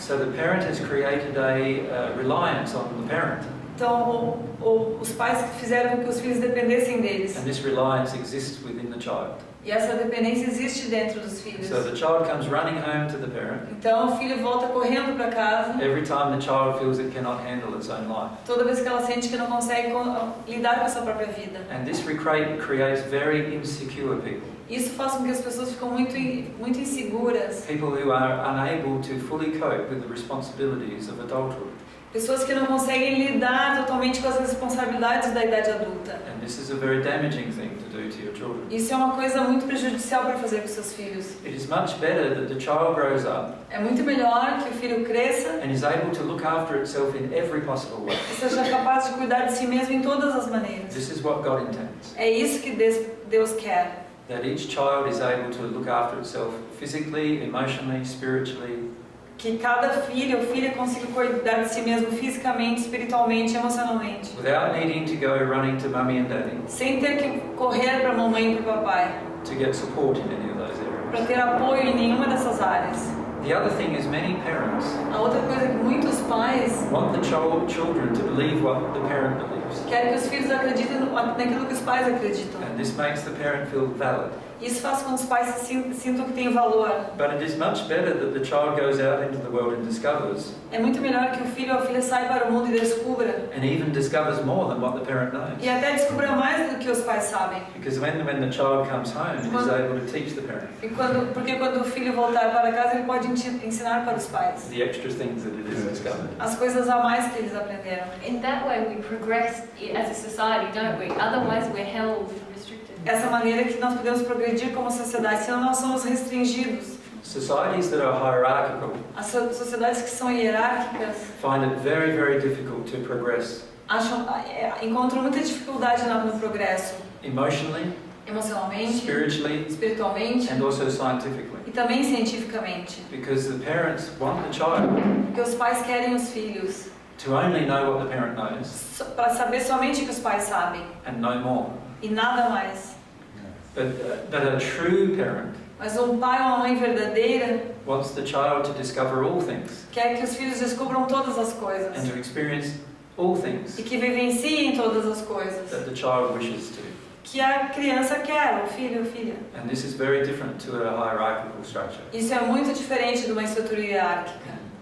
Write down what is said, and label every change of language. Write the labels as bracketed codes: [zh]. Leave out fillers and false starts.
[en] So the parent has created a reliance on the parent, [pt] Então, os pais fizeram com que os filhos dependessem deles. [en] and this reliance exists within the child. [pt] E essa dependência existe dentro dos filhos. [en] So the child comes running home to the parent [pt] Então, o filho volta correndo para casa [en] every time the child feels it cannot handle its own life. [pt] toda vez que ela sente que não consegue lidar com a sua própria vida. [en] And this creates very insecure people. [pt] Isso faz com que as pessoas ficam muito inseguras. [en] People who are unable to fully cope with the responsibilities of adulthood. [pt] Pessoas que não conseguem lidar totalmente com as responsabilidades da idade adulta. [en] And this is a very damaging thing to do to your children. [pt] Isso é uma coisa muito prejudicial para fazer com seus filhos. [en] It is much better that the child grows up [pt] É muito melhor que o filho cresça [en] and is able to look after itself in every possible way. [pt] e seja capaz de cuidar de si mesmo em todas as maneiras. [en] This is what God intends. [pt] É isso que Deus quer. [en] That each child is able to look after itself physically, emotionally, spiritually, [pt] Que cada filho ou filha consiga cuidar de si mesmo fisicamente, espiritualmente, emocionalmente. [en] without needing to go running to mummy and daddy [pt] Sem ter que correr para a mamãe e para o papai. [en] to get support in any of those [pt] Para [en] areas. [pt] ter apoio em nenhuma dessas áreas. [en] The other thing is many parents [pt] A outra coisa é que muitos pais [en] want the children to believe what the parent believes. [pt] querem que os filhos acreditem naquilo que os pais acreditam. [en] And this makes the parent feel valid. [pt] Isso faz com que os pais sintam que têm valor. [en] But it is much better that the child goes out into the world and discovers, [pt] É muito melhor que o filho ou a filha saia para o mundo e descubra. [en] and even discovers more than what the parent knows. [pt] E até descubra mais do que os pais sabem. [en] Because when the child comes home, it is able to teach the parent [pt] Porque quando o filho voltar para casa, ele pode ensinar para os pais [en] the extra things that it has discovered. [pt] as coisas a mais que eles aprenderam. [en] In that way, we progress as a society, don't we? Otherwise, we're held and restricted. [pt] Essa maneira que nós podemos progredir como sociedade, senão nós somos restringidos. [en] Societies that are hierarchical [pt] As sociedades que são hierárquicas [en] find it very, very difficult to progress [pt] encontram muita dificuldade no progresso, [en] emotionally, [pt] emocionalmente, [en] spiritually, [pt] espiritualmente [en] and also scientifically. [pt] e também cientificamente. [en] Because the parents want the child [pt] Porque os pais querem os filhos [en] to only know what the parent knows [pt] para saber somente o que os pais sabem [en] and no more. [pt] e nada mais. [en] But a true parent [pt] Mas um pai ou uma mãe verdadeira [en] wants the child to discover all things [pt] quer que os filhos descubram todas as coisas [en] and to experience all things [pt] e que vivenciem todas as coisas [en] that the child wishes to. [pt] que a criança quer, o filho ou filha. [en] And this is very different to a hierarchical structure. [pt] Isso é muito diferente de uma estrutura hierárquica.